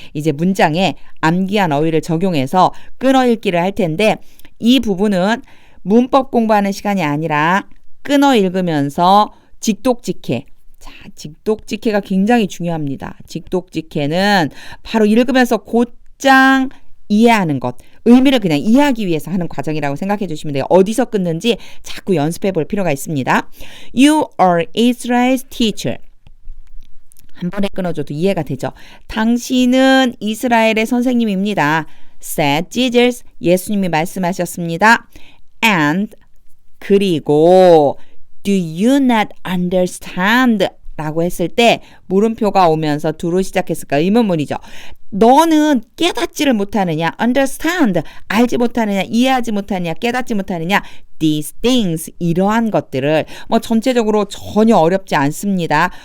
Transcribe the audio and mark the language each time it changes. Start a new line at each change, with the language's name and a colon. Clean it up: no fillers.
Korean: 이제 문장에 암기한 어휘를 적용해서 끊어읽기를 할 텐데 이 부분은 문법 공부하는 시간이 아니라 끊어 읽으면서 직독직해. 자, 직독직해가 굉장히 중요합니다. 직독직해는 바로 읽으면서 곧장 이해하는 것, 의미를 그냥 이해하기 위해서 하는 과정이라고 생각해 주시면 돼요. 어디서 끊는지 자꾸 연습해 볼 필요가 있습니다.
English: You are Israel's teacher.
Korean: 한 번에 끊어줘도 이해가 되죠. 당신은 이스라엘의 선생님입니다.
English: said Jesus.
Korean: 예수님이 말씀하셨습니다.
English: And
Korean: 그리고
English: do you not understand?
Korean: 라고 했을 때 물음표가 오면서 do로 시작했을까 의문문이죠. 너는 깨닫지를 못하느냐, understand, 알지 못하느냐, 이해하지 못하느냐, 깨닫지 못하느냐,
English: these things,
Korean: 이러한 것들을 뭐 전체적으로 전혀 어렵지 않습니다.